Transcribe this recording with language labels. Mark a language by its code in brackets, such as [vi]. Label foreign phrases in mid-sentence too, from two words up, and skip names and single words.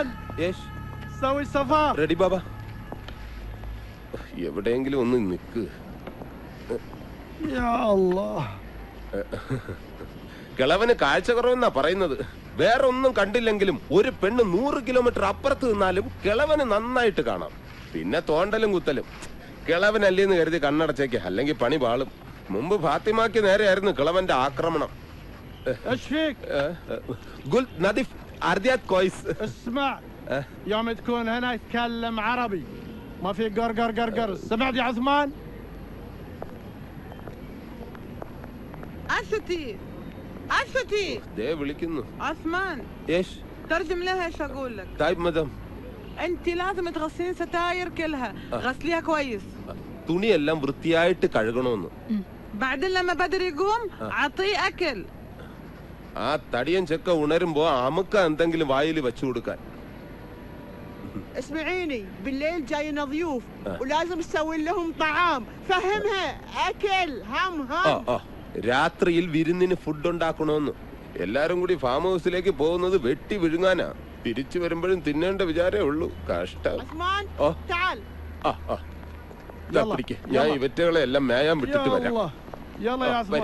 [ml] യേശ് [ar] سوي سفار. [ml] റെഡി ബാബ. എവിടെയെങ്കിലും ഒന്ന് നിക്ക്. [ar] يا الله. [ml] കിളവന് കാഴ്ച കുറവെന്നാ പറയുന്നത്. വേറെ ഒന്നും കണ്ടില്ലെങ്കിലും ഒരു പെണ്ണ് 100 കിലോമീറ്റർ അപ്പുറത്ത് നിന്നാലും കിളവന് നന്നായിട്ട് കാണാം. പിന്നെ തോണ്ടലും കുത്തലും. കിളവനല്ലേന്ന് കരുതി കണ്ണടച്ചേക്ക്, അല്ലെങ്കിൽ പണി പാളും. മുമ്പ് ഫാത്തിമാക്ക് നേരെയായിരുന്നു കിളവന്റെ ആക്രമണം. [ar] ايش فيك؟ قل نظيف أرضيات كويس. اسمع يوم تكون هنا يتكلم عربي ما في قرقر قرقر. سمعت يا عثمان؟ عشتي عشتي [ml] ദേ വിളിക്കുന്നു. [ar] عثمان [ml] യേശ് [ar] ترجم لها ايش اقول لك. [ml] തായ് മദം. [ar] انت لازم تغسلين ستاير كلها غسليها كويس. [ml] തുണിയെല്ലാം വൃത്തിയായിട്ട് കഴുകണമെന്ന്. [ar] بعدين لما بدر يقوم عطيه اكل. [ml] ആ തടിയൻ ചെക്ക ഉണരുമ്പോ അമുക്ക എന്തെങ്കിലും വായിൽ വെച്ചു കൊടുക്കാൻ. [ar] اسمعيني بالليل جاينا ضيوف ولازم تسوي لهم طعام. فهمها اكل هم [ml] രാത്രിയിൽ വിരുന്നിന് ഫുഡ് ഉണ്ടാക്കണമെന്ന്. എല്ലാരും കൂടി ഫാം ഹൗസിലേക്ക് പോകുന്നത് വെട്ടി വിഴുങ്ങാനാ. തിരിച്ചു വരുമ്പോഴും തിന്നേണ്ട വിചാരേ ഉള്ളൂ. കഷ്ടം. [ar] عثمان أوه. تعال. [ml] ഇതാ പിടിക്ക്. ഞാൻ ഈ വെറ്റുകളെ എല്ലാം മേയാൻ [ar] يا [ml] വിട്ടിട്ട് വരാം. [ar] الله يلا يا [ml] വരി